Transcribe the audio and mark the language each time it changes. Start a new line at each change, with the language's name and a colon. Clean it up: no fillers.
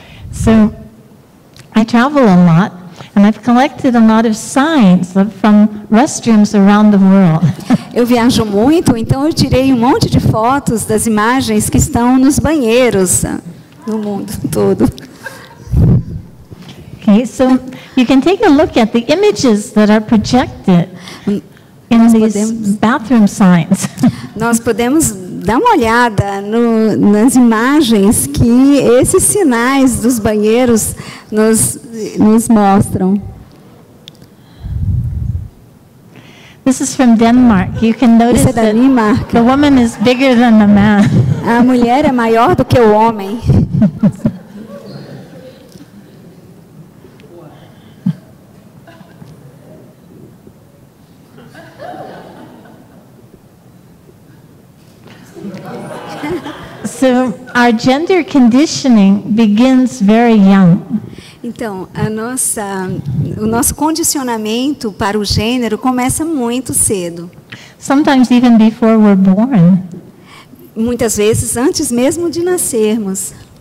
English: So, I travel a lot, and I've collected a lot of signs from restrooms around the world.
Portuguese: Eu viajo muito, então eu tirei um monte de fotos das imagens que estão nos banheiros no mundo todo.
English: Okay, so you can take a look at the images that are projected in these bathroom signs.
Portuguese: Nós podemos dar uma olhada nas imagens que esses sinais dos banheiros nos mostram.
English: This is from Denmark. You can notice
Portuguese: Isso é da
English: that
Portuguese: Dinamarca.
English: the woman is bigger than the man.
Portuguese: A mulher é maior do que o homem.
English: So our gender conditioning begins very young.
Portuguese: Então, o nosso condicionamento para o gênero começa muito cedo.
English: Sometimes even before we're born.
Portuguese: Muitas vezes antes mesmo de nascermos.